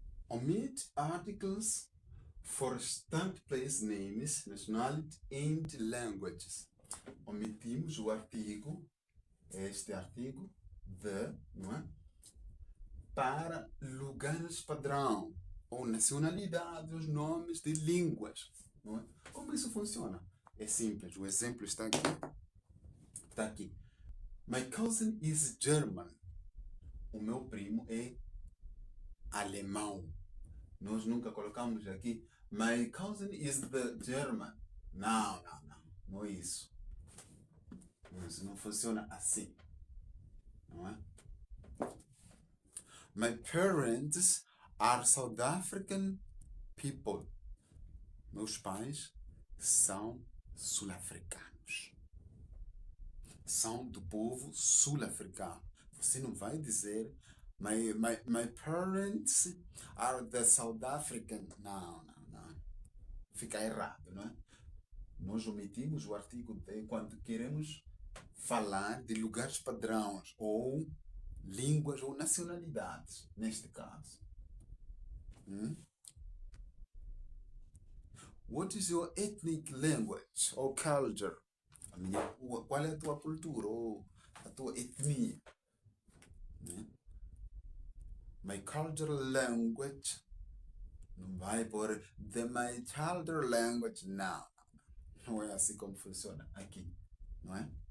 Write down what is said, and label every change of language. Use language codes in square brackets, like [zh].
[en] Omit articles for stamped place names, nationality and languages. [pt] Omitimos o artigo, este artigo, the, não é? Para lugares padrão ou nacionalidades, nomes de línguas, não é? Como isso funciona? É simples, o exemplo está aqui. Está aqui. [en] My cousin is German. [pt] O meu primo é alemão. Nós nunca colocamos aqui [en] my cousin is the German. [pt] Não é isso. Isso não funciona assim, não é? [en] My parents are South African people. [pt] Meus pais são sul-africanos. São do povo sul-africano. Você não vai dizer [en] my parents are the South African. [pt] Não. Fica errado, não é? Nós omitimos o artigo de quando queremos falar de lugares padrões ou línguas ou nacionalidades, neste caso. [en] What is your ethnic language or culture? [pt] Qual é a tua cultura ou a tua etnia? [en] My cultural language. [pt] Não vai por [en] my cultural language. [pt] Não é assim como funciona aqui, não é?